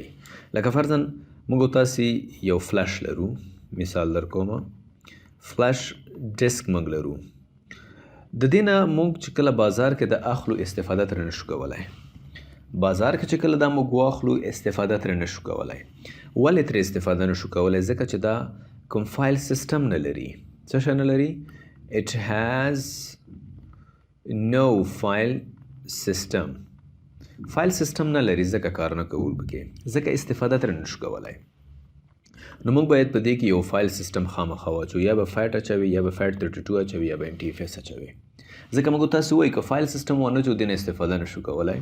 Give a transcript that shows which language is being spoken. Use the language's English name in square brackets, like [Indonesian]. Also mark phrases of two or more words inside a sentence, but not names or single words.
[Pashto] لکه فرضاً موږ تاسې یو فلش لرو، مثال در کومه [English] flash disk [Pashto] موږ لرو. د دې نه موږ چې کله بازار کې د اخلو استفاده ترې نشو کولی. بازار کې چې کله دا موږ واخلو استفاده ترې نشو کولی. ولې ترې استفاده نشو کولی؟ ځکه چې دا کوم [English] file system [Pashto] نه لري. څه شی نه لري؟ [English] it has no file system. file system [Pashto] نه لري، ځکه کار نه کوو پکې، ځکه استفاده ترې نشو کولی. نو موږ باید په دې کې یو [English] file system [Pashto] خامخا واچوو. یا به فیټ اچوي، یا به فیټ 32 اچوي، یا به NTFS اچوي. ځکه موږ تاسو وایي که [English] file system [Pashto] ونه اچوو دې نه استفاده نشو کولی.